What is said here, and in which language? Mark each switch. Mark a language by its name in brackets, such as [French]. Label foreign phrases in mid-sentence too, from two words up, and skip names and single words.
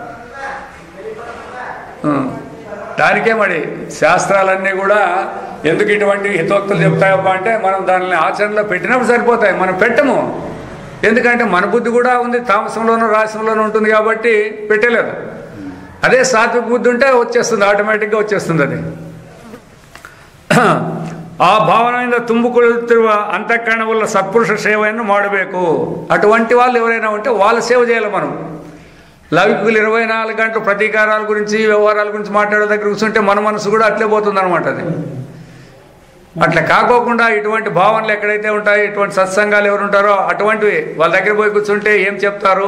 [Telugu] దానికే మరి శాస్త్రాలన్నీ కూడా ఎందుకు ఇటువంటి హితోక్తులు చెప్తాయబ్బా అంటే మనం దానిని ఆచరణలో పెట్టినప్పుడు సరిపోతాయి. మనం పెట్టము. ఎందుకంటే మన బుద్ధి కూడా ఉంది, తామసంలోనూ రాశంలోనూ ఉంటుంది కాబట్టి పెట్టలేదు. అదే సాత్విక బుద్ధి ఉంటే వచ్చేస్తుంది, ఆటోమేటిక్గా వచ్చేస్తుంది అది. [Kannada] ಆ ಭಾವನೆಯಿಂದ ತುಂಬಿಕೊಳ್ಳುತ್ತಿರುವ ಅಂತಃಕರಣವುಳ್ಳ ಸತ್ಪುರುಷ ಸೇವೆಯನ್ನು ಮಾಡಬೇಕು. [Telugu] అటువంటి వాళ్ళు ఎవరైనా ఉంటే వాళ్ళ సేవ చేయాలి మనం. లౌకికులు 24 గంటలు ప్రతీకారాల గురించి వ్యవహారాల గురించి మాట్లాడే దగ్గర కూర్చుంటే మన మనసు కూడా అట్లే పోతుంది అనమాట. అది అట్లా కాకోకుండా ఇటువంటి భావనలు ఎక్కడైతే ఉంటాయో, ఇటువంటి సత్సంగాలు ఎవరు ఉంటారో అటువంటివి వాళ్ళ దగ్గర పోయి కూర్చుంటే ఏం చెప్తారు?